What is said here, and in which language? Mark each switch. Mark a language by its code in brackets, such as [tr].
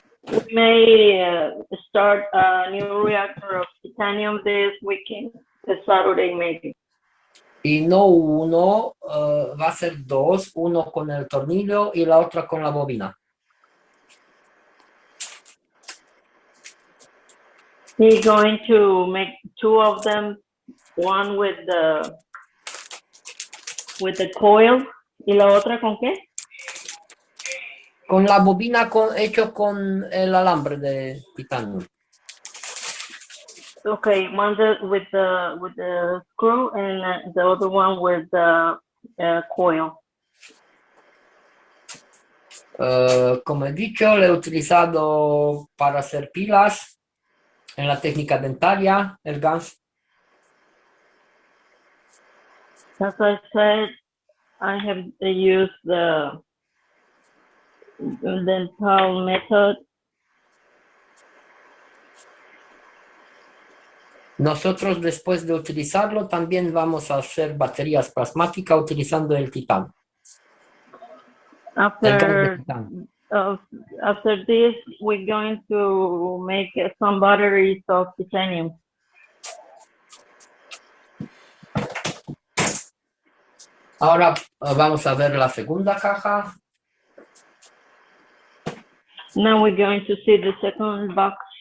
[en] We may start a new reactor of titanium this weekend, this Saturday maybe. [es] Y no uno, va a ser dos, uno con el tornillo y la otra con la bobina. [en] He's going to make two of them, one with the coil, [es] y la otra con qué? Con la bobina hecho con el alambre de titanio. [en] Okay, one with the screw and the other one with the coil. [es] Como he dicho, lo he utilizado para hacer pilas en la técnica dentaria, el GANS. [en] As I said, I have used the dental method. [es] Nosotros después de utilizarlo también vamos a hacer baterías plasmáticas utilizando el titanio. El gas de titanio. [en] After this, we're going to make some batteries of titanium. [es] Ahora vamos a ver la segunda caja. [en] Now we're going to see the second box.